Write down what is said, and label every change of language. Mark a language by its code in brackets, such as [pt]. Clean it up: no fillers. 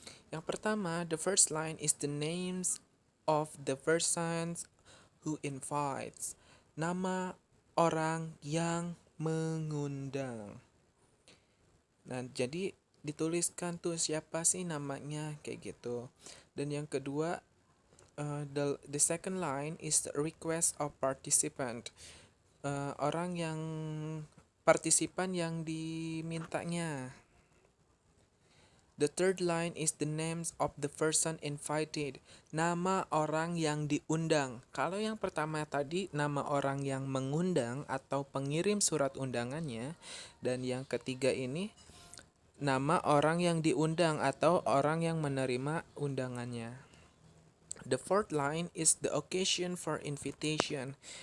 [id] Yang pertama, [en] the first line is the names of the persons who invites. [id] Nama orang yang mengundang. Nah, jadi dituliskan tuh siapa sih namanya kayak gitu. Dan yang kedua, [en] the second line is the request of participant. [id] Orang yang partisipan yang dimintanya. [en] The third line is the names of the person invited. [id] Nama orang yang diundang. Kalau yang pertama tadi nama orang yang mengundang atau pengirim surat undangannya, dan yang ketiga ini nama orang yang diundang atau orang yang menerima undangannya. [en] The fourth line is the occasion for invitation.